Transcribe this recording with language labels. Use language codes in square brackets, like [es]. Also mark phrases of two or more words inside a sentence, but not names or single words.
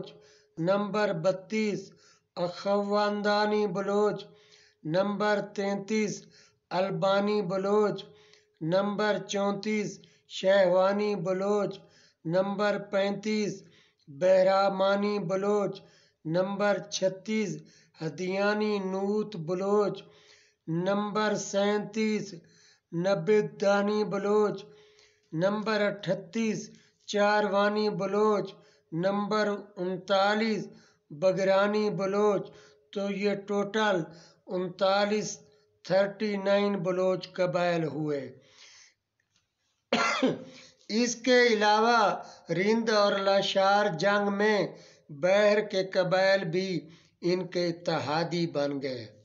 [ur] نمبر 32 اخواندانی بلوچ، نمبر 33 البانی بلوچ، نمبر 34 شہوانی بلوچ، نمبر 35 بہرامانی بلوچ، نمبر 36 ہدیانی نوت بلوچ، نمبر 37 نبدانی بلوچ، نمبر 38 چاروانی بلوچ، نمبر 39 بگرانی بلوچ۔ تو یہ ٹوٹل 39 بلوچ قبائل ہوئے۔ اس کے علاوہ رند اور لاشار جنگ میں بحر کے قبائل بھی ان کے اتحادی بن گئے۔